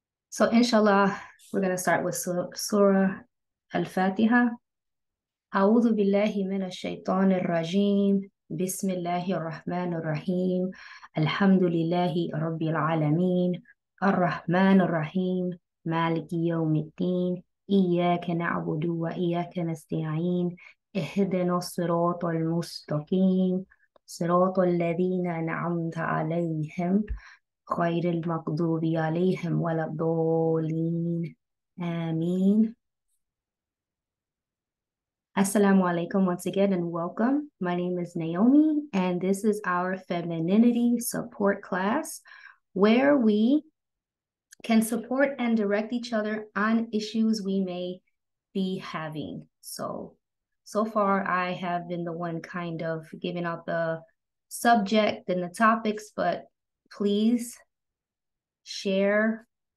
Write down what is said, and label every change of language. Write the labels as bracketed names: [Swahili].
[English] So inshallah, we're going to start with Surah Al-Fatiha. [Arabic] أعوذ بالله من الشيطان الرجيم بسم الله الرحمن الرحيم الحمد لله رب العالمين الرحمن الرحيم مالك يوم الدين إياك نعبد وإياك نستعين اهدنا الصراط المستقيم صراط الذين أنعمت عليهم غير المغضوب عليهم ولا الضالين آمين. [English] Assalamu alaikum once again and welcome. My name is Naomi and this is our femininity support class where we can support and direct each other on issues we may be having. So far I have been the one kind of giving out the subject and the topics, but please share.